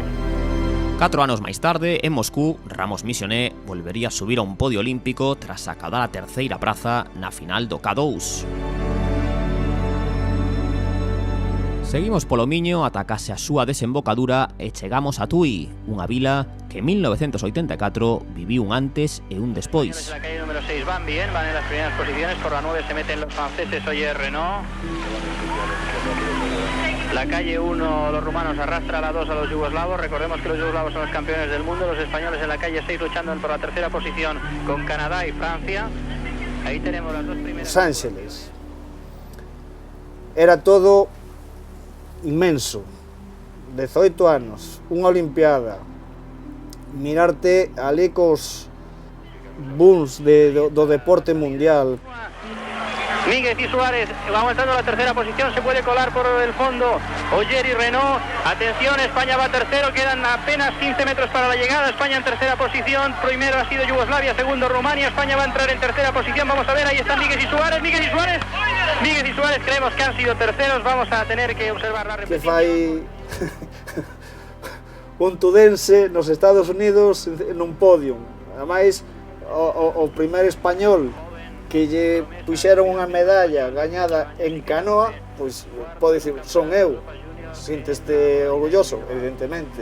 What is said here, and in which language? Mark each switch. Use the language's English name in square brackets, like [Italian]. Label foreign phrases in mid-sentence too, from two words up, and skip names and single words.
[Galician] 4 anos máis tarde, en Moscú, Ramos Misioné volvería a subir a un podio olímpico tras acadar a terceira praza na final do K2. Seguimos polo Miño ata case a súa desembocadura e chegamos a Tui, unha vila que en 1984 viviu un antes e un despois. [Spanish] La calle número 6 van bien, van en las primeras posiciones, por la 9 se meten los franceses, Oyer Renault. La calle 1, los rumanos, arrastra a la 2 a los yugoslavos, recordemos que los yugoslavos son los campeones del mundo, los españoles en la calle 6 luchando por la tercera posición con Canadá y Francia. Ahí tenemos las dos primeras. Los Ángeles. [Galician] Era todo inmenso, 18 anos, unha olimpiada, mirarte ali cos booms do deporte mundial. [Spanish] Míguez y Suárez va aumentando la tercera posición, se puede colar por el fondo Oyer y Renault. Atención, España va tercero, quedan apenas 15 metros para la llegada. España en tercera posición, primero ha sido Yugoslavia, segundo Rumania. España va a entrar en tercera posición, vamos a ver, ahí están Míguez y Suárez. Míguez y Suárez creemos que han sido terceros, vamos a tener que observar la repetición. [Galician] Que fai un tudense nos Estados Unidos nun podio, ademais o primeiro español que lle puxeron unha medalla gañada en canoa, pois pode dicir, son eu, sínteste orgulloso, evidentemente.